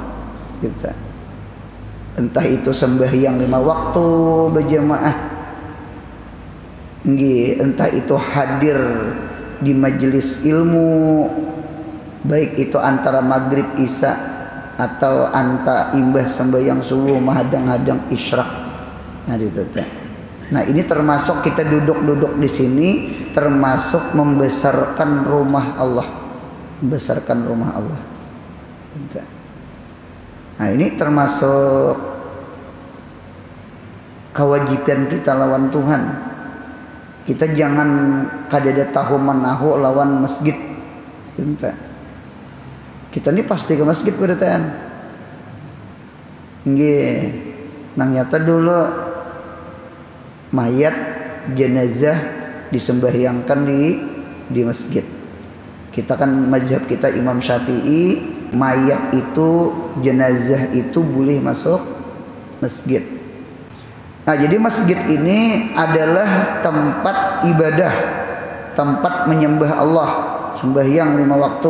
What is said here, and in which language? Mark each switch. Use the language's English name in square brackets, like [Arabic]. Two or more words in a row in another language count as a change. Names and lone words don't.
[Indonesian] Gitu. Entah itu sembahyang 5 waktu berjamaah, entah itu hadir di majelis ilmu, baik itu antara maghrib isya atau anta imbah sembahyang subuh menghadang-hadang isyraq. Nah, ini termasuk kita duduk-duduk di sini, termasuk membesarkan rumah Allah, membesarkan rumah Allah. Nah, ini termasuk kewajiban kita lawan Tuhan. Kita jangan kadada tahu menahu lawan masjid. Kita ini pasti ke masjid beritaan. [Banjar] Nggih, nang nyata dulu mayat jenazah disembahyangkan di masjid. [Indonesian] Kita kan mazhab kita Imam Syafi'i, mayat itu, jenazah itu boleh masuk masjid. Nah, jadi masjid ini adalah tempat ibadah, tempat menyembah Allah, sembahyang 5 waktu.